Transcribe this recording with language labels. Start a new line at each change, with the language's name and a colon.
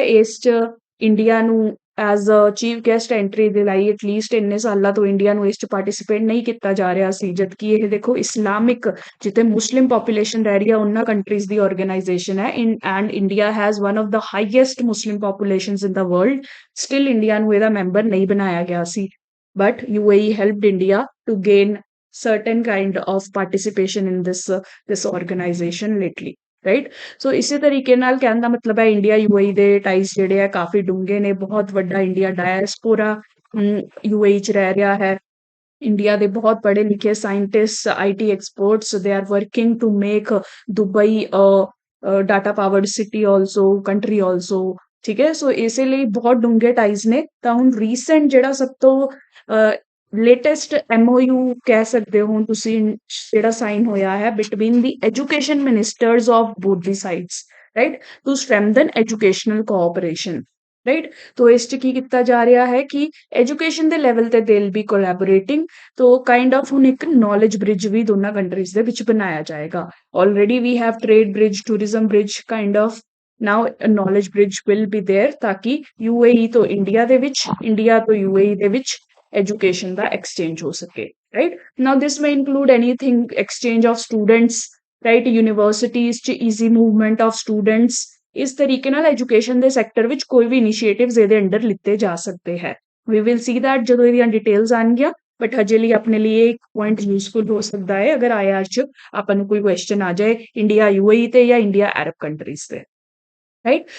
Punjabi: ਇਸ 'ਚ ਇੰਡੀਆ ਨੂੰ as a chief guest entry ਦੇ ਲਈ ਐਟਲੀਸਟ ਇੰਨੇ ਸਾਲਾਂ ਤੋਂ ਇੰਡੀਆ ਨੂੰ ਇਸ 'ਚ ਪਾਰਟਿਸਿਪੇਟ ਨਹੀਂ ਕੀਤਾ ਜਾ ਰਿਹਾ ਸੀ, ਜਦਕਿ ਇਹ ਦੇਖੋ ਇਸਲਾਮਿਕ ਜਿੱਥੇ ਮੁਸਲਿਮ ਪੋਪੂਲੇਸ਼ਨ ਰਹਿ ਰਹੀ ਹੈ ਉਹਨਾਂ ਕੰਟਰੀਜ਼ ਦੀ ਆਰਗੇਨਾਈਜੇਸ਼ਨ ਹੈ।
English: and India has one of the highest Muslim populations in the world,
Punjabi: still India ਨੂੰ ਇਹਦਾ ਮੈਂਬਰ ਨਹੀਂ ਬਣਾਇਆ ਗਿਆ ਸੀ।
English: But UAE helped India to gain certain kind of participation in this organization lately, right.
Punjabi: ਸੋ ਇਸੇ ਤਰੀਕੇ ਨਾਲ ਕਹਿਣ ਦਾ ਮਤਲਬ ਹੈ ਇੰਡੀਆ UAE ਦੇ ਟਾਈਜ਼ ਜਿਹੜੇ ਆ ਕਾਫੀ ਡੂੰਘੇ ਨੇ। ਬਹੁਤ ਵੱਡਾ ਇੰਡੀਆ ਡਾਇਸਪੋਰਾ UAE 'ਚ ਰਹਿ ਰਿਹਾ ਹੈ। ਇੰਡੀਆ ਦੇ ਬਹੁਤ ਪੜ੍ਹੇ ਲਿਖੇ scientist,
English: IT experts, they are working to make Dubai data powered city also, country also,
Punjabi: ਠੀਕ ਹੈ। ਸੋ ਇਸੇ ਲਈ ਬਹੁਤ ਡੂੰਘੇ ਟਾਈਜ਼ ਨੇ। ਤਾਂ ਹੁਣ ਰੀਸੈਂਟ ਜਿਹੜਾ ਸਭ ਤੋਂ ਲੇਟੈਸਟ MOU ਕਹਿ ਸਕਦੇ ਹੋ ਤੁਸੀਂ, ਜਿਹੜਾ ਸਾਈਨ ਹੋਇਆ ਹੈ
English: between the education ministers of both the sides,
Punjabi: right,
English: to strengthen educational cooperation,
Punjabi: right. ਤੋ ਇਸ 'ਚ ਕੀ ਕੀਤਾ ਜਾ ਰਿਹਾ ਹੈ ਕਿ ਐਜੂਕੇਸ਼ਨ ਦੇ ਲੈਵਲ ਤੇ
English: They will be collaborating.
Punjabi: ਤੋ ਕਾਈਂਡ ਆਫ ਹੁਣ ਇੱਕ ਨੌਲੇਜ ਬ੍ਰਿਜ ਵੀ ਦੋਨਾਂ ਕੰਟਰੀਜ਼ ਦੇ ਵਿੱਚ ਬਣਾਇਆ ਜਾਏਗਾ।
English: already we have trade bridge, tourism bridge, kind of now knowledge bridge will be there,
Punjabi: ਤਾਂ ਕਿ UAE ਤੋਂ ਇੰਡੀਆ ਦੇ ਵਿੱਚ, ਇੰਡੀਆ ਤੋਂ UAE ਦੇ ਵਿੱਚ education ਦਾ exchange ਹੋ ਸਕੇ, right?
English: Now this may include anything, exchange of students, right?
Punjabi: Universities 'ਚ
English: easy movement of students,
Punjabi: ਇਸ ਤਰੀਕੇ ਨਾਲ ਐਜੂਕੇਸ਼ਨ ਦੇ ਸੈਕਟਰ ਵਿੱਚ ਕੋਈ ਵੀ ਇਨੀਸ਼ੀਏਟਿਵਸ ਇਹਦੇ ਅੰਡਰ ਲਿੱਤੇ ਜਾ ਸਕਦੇ ਹੈ।
English: We will see that
Punjabi: ਜਦੋਂ ਇਹਦੀਆਂ ਡਿਟੇਲਸ ਆਉਣਗੀਆਂ, ਬਟ ਹਜੇ ਲਈ ਆਪਣੇ ਲਈ ਇਹ ਇੱਕ ਪੁਆਇੰਟ ਯੂਜ਼ਫੁਲ ਹੋ ਸਕਦਾ ਹੈ ਅਗਰ IR 'ਚ ਆਪਾਂ ਨੂੰ ਕੋਈ ਕੁਐਸਚਨ ਆ ਜਾਏ ਇੰਡੀਆ UAE ਤੇ ਜਾਂ ਇੰਡੀਆ ਅਰਬ ਕੰਟਰੀਜ਼ ਤੇ, ਰਾਈਟ।